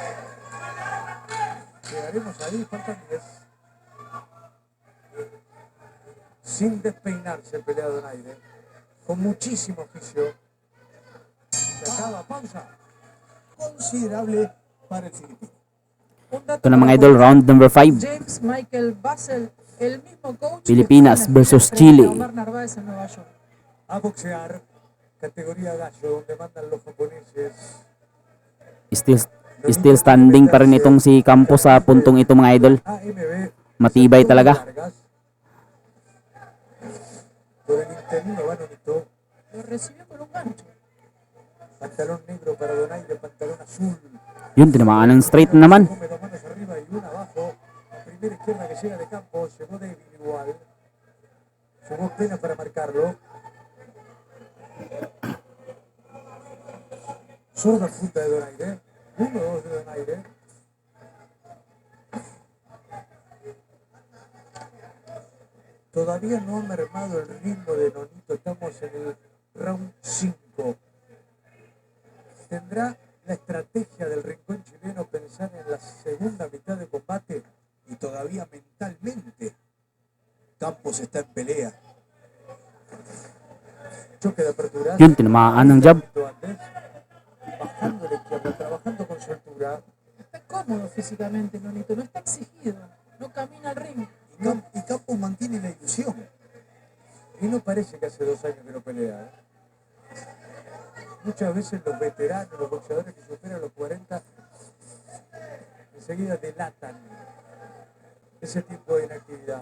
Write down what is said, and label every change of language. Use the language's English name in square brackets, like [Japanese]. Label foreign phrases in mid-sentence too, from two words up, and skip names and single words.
[Spanish] Llegaremos ahí, faltan 10. Sin despeinarse el peleado Donaire. Con muchísimo oficio. Se acaba, pausa. Considerable para el filipino. Un dato [Filipino] Ito na mga [Spanish] para [Filipino] idol, [Spanish] aportar. [English] round number 5. [Spanish] James Michael Basel, el mismo coach Filipinas que fue en la versus escuela frente Chile. a Omar Narváez en Nueva York. A boxear, categoría gallo, donde mandan los japoneses. [English] Still standing [Filipino] pa rin itong si Campos sa puntong ito mga idol. [Spanish] AMB. [Filipino] Matibay talaga. [Spanish] Largas. Por el interino va Nonito. Lo recibió con un gancho. Pantalón negro para Donaire, pantalón azul. [Filipino] Yun, tinamaan ng straight na naman. [Spanish] Come dos manos arriba y una abajo. La primera izquierda que llega de campo, llegó débil igual. Llegó pena para marcarlo. Zurda punta de Donaire. 1-2 de Donaire. Todavía no ha mermado el ritmo de Nonito. Estamos en el round 5. ¿Tendrá la estrategia del rincón chileno pensar en la segunda mitad de combate? Y todavía mentalmente Campos está en pelea. Choque de apertura. [Filipino] Yun, tinamaan ng jab. [Spanish] Andrés, bajando la izquierda, trabajando con su altura. Está cómodo físicamente, Nonito, no está exigido, no camina al ring. Y Campos mantiene la ilusión. Y no parece que hace 2 años que no pelea. ¿eh? Muchas veces los veteranos, los boxeadores que superan los 40, enseguida delatan ese tipo de inactividad.